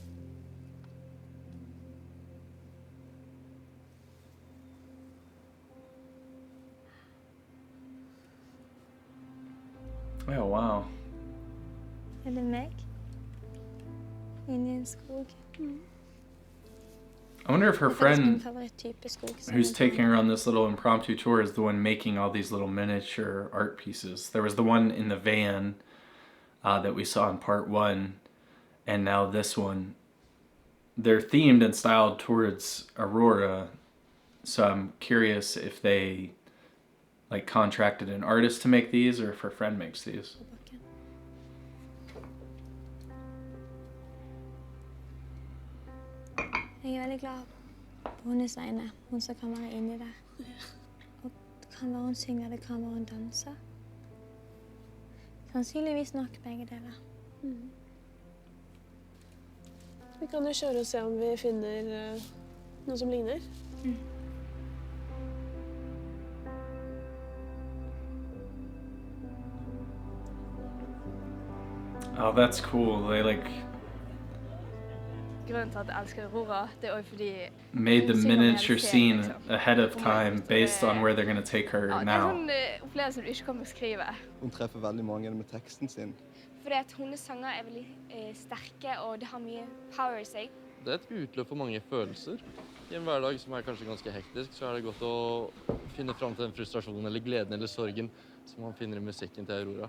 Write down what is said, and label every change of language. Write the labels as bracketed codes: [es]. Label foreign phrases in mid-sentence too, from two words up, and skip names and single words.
[en] Oh, wow. [no] Er det meg? Inni en skog. [en] I wonder if her [no] Dette er min [en] friend [no] favoritttype skog. som [en] who's [no] er [en] taking her on this little impromptu tour is the one making all these little miniature art pieces. There was the one in the van that we saw in part 1, and now this one. They're themed and styled towards Aurora, so I'm curious if they like contracted an artist to make these or if her friend makes these. [no] på bakken. Jeg er veldig glad på hennes vegne. Hun som kan være inni der. Og det kan være hun synger, det kan være hun danser. Sannsynligvis nok begge deler. Vi kan jo kjøre og se om vi finner noe som ligner. [en] Oh, that's cool. They like [no] Grunnen til at jeg elsker Aurora, det er også fordi [en] made the [no] Synger [en] miniature [no] realisering, [en] scene [no] liksom. [en] ahead of [no] Kommer [en] time [no] ut, [en] based on where they're going to take her [no] ja, det er [en] now. [no] sånn opplevelse du ikke kan beskrive. Hun treffer veldig mange med teksten sin. Fordi at hennes sanger er veldig sterke, og det har mye power i seg. Det er et utløp for mange følelser. I en hverdag som er kanskje ganske hektisk, så er det godt å finne fram til den frustrasjonen eller gleden eller sorgen som man finner i musikken til Aurora.